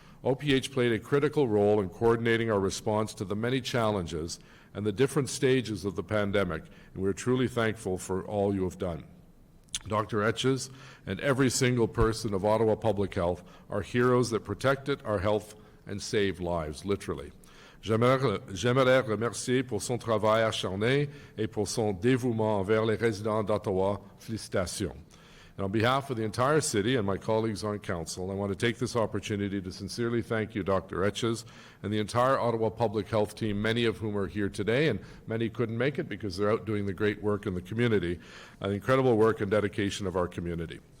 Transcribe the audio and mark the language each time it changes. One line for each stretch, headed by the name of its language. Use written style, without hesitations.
English: OPH played a critical role in coordinating our response to the many challenges and the different stages of the pandemic, and we're truly thankful for all you have done. Dr. Etches and every single person of Ottawa Public Health are heroes that protected our health and saved lives, literally.
French: J'aimerais remercier pour son travail acharné et pour son dévouement envers les résidents d'Ottawa. Félicitations.
English: And on behalf of the entire city and my colleagues on council, I want to take this opportunity to sincerely thank you, Dr. Etches, and the entire Ottawa Public Health team, many of whom are here today, and many couldn't make it because they're out doing the great work in the community, the incredible work and dedication of our community.